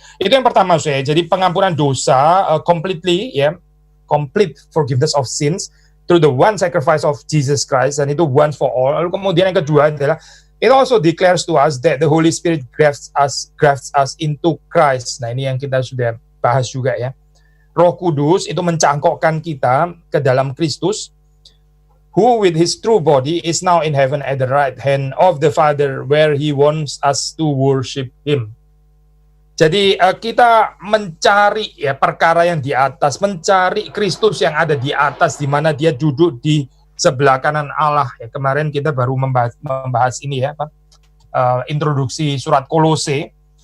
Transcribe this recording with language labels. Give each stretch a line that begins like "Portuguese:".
Indonesian: Itu yang pertama saya. Jadi pengampunan dosa
English: completely ya, complete forgiveness of sins through the one sacrifice of Jesus Christ, dan itu once for all.
Indonesian: Lalu kemudian yang kedua adalah
English: it also declares to us that the Holy Spirit grafts us into Christ.
Indonesian: Nah, ini yang kita sudah bahas juga ya. Roh Kudus itu mencangkokkan kita ke dalam Kristus,
English: who with his true body is now in heaven at the right hand of the Father, where he wants us to worship him.
Indonesian: Jadi kita mencari ya perkara yang di atas, mencari Kristus yang ada di atas, di mana dia duduk di sebelah kanan Allah. Ya, kemarin kita baru membahas ini ya, introduksi surat Kolose.